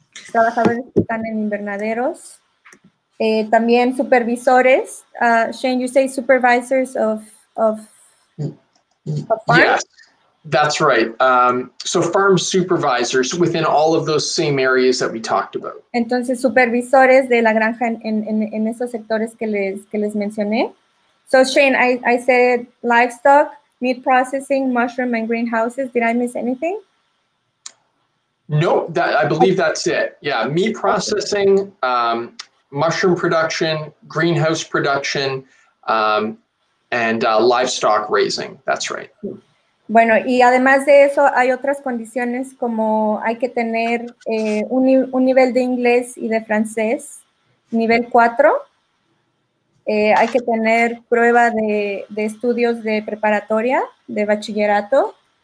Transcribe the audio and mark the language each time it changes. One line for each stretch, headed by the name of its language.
Spanish: Trabajadores que están en invernaderos. También supervisores.
English: Shane, you say supervisors of farms? Yes. That's right. So farm supervisors within all of those same areas that we talked about.
Spanish: Entonces, supervisores de la granja en esos sectores que les mencioné.
English: So, Shane, I said livestock, meat processing, mushroom, and greenhouses. Did I miss anything? No, I believe that's it. Yeah, meat processing, mushroom production, greenhouse production, and livestock raising. That's right.
Spanish: Bueno, y además de eso hay otras condiciones como hay que tener un nivel de inglés y de francés, nivel 4. Hay que tener prueba de estudios de preparatoria, de bachillerato.